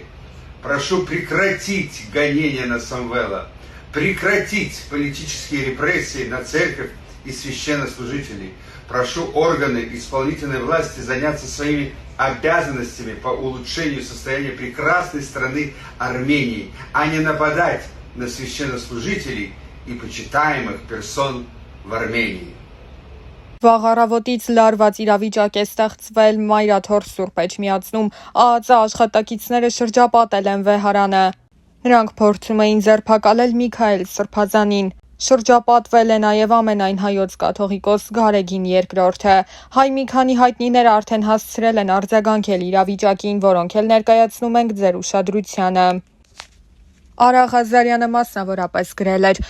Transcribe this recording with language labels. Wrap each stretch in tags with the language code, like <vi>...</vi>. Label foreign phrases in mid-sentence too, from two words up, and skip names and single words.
<ru>Прошу прекратить гонения на Самвела, прекратить политические репрессии на церковь и священнослужителей. Прошу органы исполнительной власти заняться своими обязанностями по улучшению состояния прекрасной страны Армении, а не нападать на священнослужителей и почитаемых персон в Армении.</ru> <hy>Վաղ առավոտից լարված իրավիճակ է ստեղծվել Մայրաթոր Սուրբ Էջմիածնում, ԱԱԾ աշխատակիցները շրջապատել են վեհարանը։ Նրանք փորձում էին ձերբակալել Միքայել Սրբազանին։ Շրջապատվել է նաև ամենայն հայոց կաթողիկոս Գարեգին II-ը։ Հայ մի քանի հայտնիներ արդեն հասցրել են արձագանքել իրավիճակին, որոնք էլ ներկայացնում ենք ձեր ուշադրությանը։ Արա Ղազարյանը մասնավորապես գրել էր.</hy>